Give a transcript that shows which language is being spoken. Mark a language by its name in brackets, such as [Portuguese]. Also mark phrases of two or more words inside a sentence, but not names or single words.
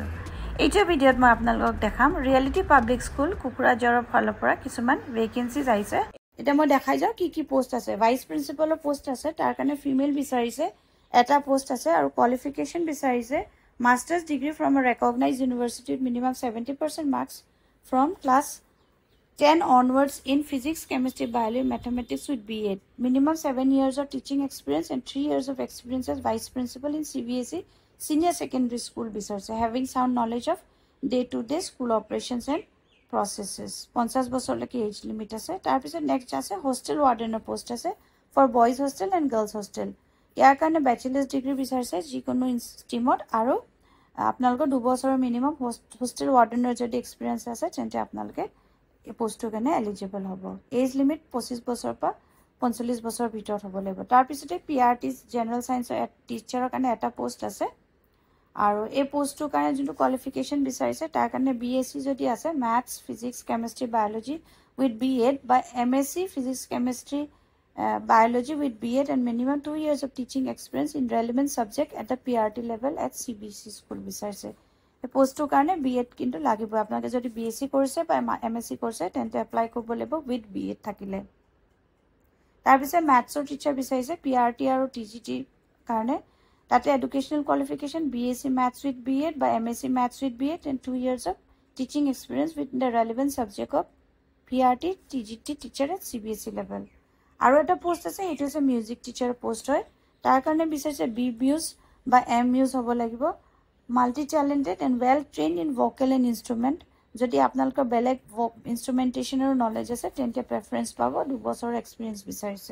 [Assamese] এইটো ভিডিঅ'ত মই আপোনালোকক দেখাম [English] Reality Public School [Assamese] কুকুৰাঝাৰৰ ফালৰ পৰা কিছুমান ভেকেন্সিজ আহিছে। এতিয়া মই দেখাই যাওঁ কি পোষ্ট আছে। [English] vice principalৰ post [Assamese] আছে, তাৰ কাৰণে ফিমেল বিচাৰিছে, এটা পোষ্ট আছে আৰু কোৱালিফিকেশ্যন বিচাৰিছে [English] masters degree from a recognized university with minimum 70% marks from class [Assamese] 10 [English] onwards in physics, chemistry, biology, mathematics with B.Ed. Minimum 7 years of teaching experience and 3 years of experience as vice principal in CBSE senior secondary school research, having sound knowledge of day-to-day school operations and processes. [Assamese] 50 বছৰলৈকে [English] age limit [Assamese] আছে। তাৰ পিছত [English] next আছে hostel warden post [Assamese] আছে [English] for boys hostel and girls hostel. [Assamese] ইয়াৰ কাৰণে [English] bachelor's degree [Assamese] বিচাৰিছে যিকোনো streamত আৰু আপোনালোকৰ 2 বছৰৰ [English] minimum hostel warden [Assamese] যদি experience আছে তেন্তে আপোনালোকে এই পোষ্টৰ কাৰণে এলিজিবল হ'ব। এজ লিমিট 25 বছৰৰ পৰা 45 বছৰৰ ভিতৰত হ'ব লাগিব। তাৰ পিছতে [English] PRT general scienceৰ teacherৰ [Assamese] কাৰণে এটা পোষ্ট আছে আৰু এই পোষ্টৰ কাৰণে যোনটো [English] qualification [Assamese] বিচাৰিছে তাৰ কাৰণে [English] বিএসসি যদি আছে maths physics chemistry biology with BEd বা MSc physics chemistry biology with B.Ed and minimum 2 years of teaching experience in relevant subject at the PRT level at CBSE school [Assamese] বিচাৰিছে। এই পোষ্টৰ কাৰণে B.Ed কিন্তু লাগিব। আপোনালোকে যদি BSc কৰিছে বা MSc কৰিছে তেন্তে এপ্লাই কৰিব লাগিব [English] with B.Ed [Assamese] থাকিলে। তাৰ পিছত maths-ৰ teacher বিচাৰিছে [English] PRT আৰু TGT কাৰণে তাতে এডুকেশনাল কোৱালিফিকেশ্যন BSc Maths with B.Ed বা MSc Maths with B.Ed and 2 years of teaching experience with the relevant subject of PRT TGT teacher at CBSE level। [Assamese] আৰু এটা পোষ্ট আছে, এইটো আছে [English] music teacher post [Assamese] হয়। তাৰ কাৰণে বিচাৰিছে [English] B Muse বা M Muse [Assamese] হ'ব লাগিব। [English] multi talented and well trained in vocal and instrument, [Assamese] যদি আপোনালোকৰ বেলেগ ইনষ্ট্ৰুমেণ্টেশ্যনৰ নলেজ আছে তেন্তে প্ৰেফাৰেঞ্চ পাব। 2 বছৰৰ এক্সপিৰিয়েঞ্চ বিচাৰিছে।